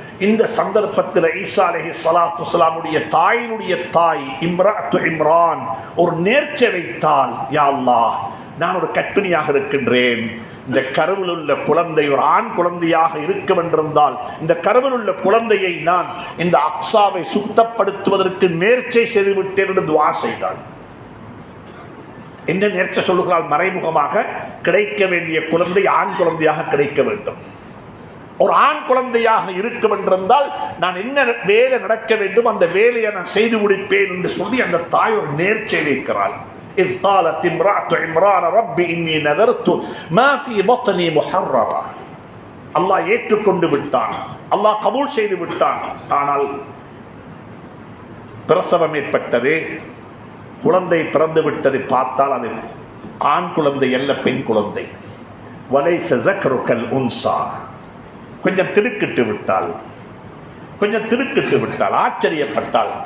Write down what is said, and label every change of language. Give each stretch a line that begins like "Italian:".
Tamil: இந்த சந்தர்ப்பத்தில் ஈசா அலைஹிஸ்ஸலாத்து வஸ்ஸலாமுடைய தாயினுடைய தாய் இம்ராஅத்து இம்ரான் ஒரு நேர்ச்சை வைத்தால், யா அல்லாஹ், நான் ஒரு கர்ப்பிணியாக இருக்கின்றேன், இந்த கருவில் உள்ள குழந்தை ஒரு ஆண் குழந்தையாக இருக்கும் என்றிருந்தால் இந்த கருவில் உள்ள குழந்தையை நான் இந்த அக்ஸாவை சுத்தப்படுத்துவதற்கு நேர்ச்சை செய்துவிட்டேன் என்று துஆ செய்தாள். என்ன நேர்ச்சை சொல்லுகிறாள்? மறைமுகமாக கிடைக்க வேண்டிய குழந்தை ஆண் குழந்தையாக கிடைக்க வேண்டும். ஒரு ஆண் குழந்தையாக இருக்கும் என்றிருந்தால் நான் என்ன வேலை நடக்க வேண்டும் அந்த வேலையை நான் செய்து முடிப்பேன் என்று சொல்லி அந்த தாய் ஒரு நேர்ச்சை வைக்கிறாள்.
Arabic: إذ قالت امرأة عمران رب إني نذرت ما في بطني محررا.
Tamil: அல்லாஹ் ஏற்றுக்கொண்டு விட்டான், அல்லாஹ் கபூல் செய்து விட்டான். ஆனால் பிரசவம் ஏற்பட்டது, குழந்தை பிறந்து விட்டதை பார்த்தால் அது ஆண் குழந்தை அல்ல, பெண் குழந்தை.
Arabic: வலைஸ ஸக்ருகல் உன்ஸா.
Tamil: கொஞ்சம் திடுக்கிட்டு விட்டாள், கொஞ்சம் திடுக்கிட்டு விட்டாள், ஆச்சரியப்பட்டாள்.